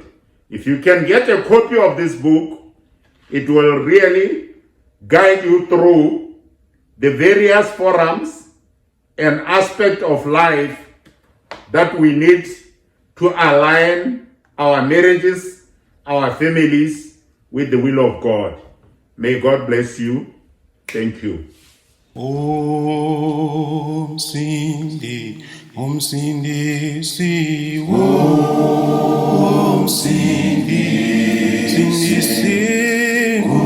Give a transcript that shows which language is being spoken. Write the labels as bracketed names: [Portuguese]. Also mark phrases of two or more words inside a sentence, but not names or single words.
[English] If you can get a copy of this book, it will really guide you through the various forums and aspects of life that we need to align our marriages, our families with the will of God. May God bless you. Thank you. Om Sindi, Om Sindi, Si, Om Sindi, Sindi, Si,